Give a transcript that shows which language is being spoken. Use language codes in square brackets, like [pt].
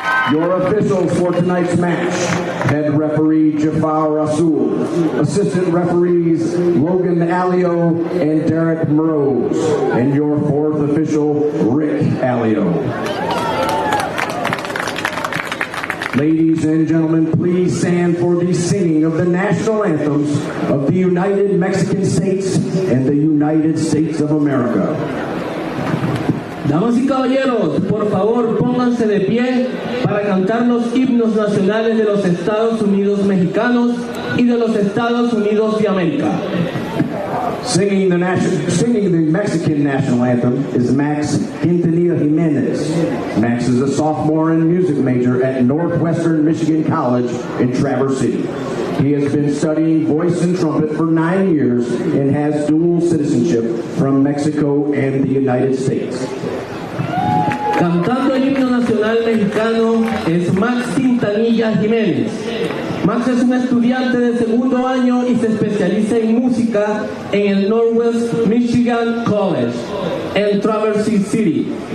[en] Your officials for tonight's match: head referee Jafar Rasul, assistant referees Logan Alio and Derek Mrose, and your fourth official Rick Alio. Ladies and gentlemen, please stand for the singing of the national anthems of the United Mexican States and the United States of America. [es] Damas y caballeros, por favor pónganse de pie para cantar los himnos nacionales de los Estados Unidos mexicanos y de los Estados Unidos de América. [en] Singing the Mexican national anthem is Max Quintanilla Jimenez. Max is a sophomore and music major at Northwestern Michigan College in Traverse City. He has been studying voice and trumpet for 9 years and has dual citizenship from Mexico and the United States. [es] Cantando el himno nacional mexicano es Max Quintanilla Jiménez. Max es un estudiante de segundo año y se especializa en música en el Northwest Michigan College en Traverse City.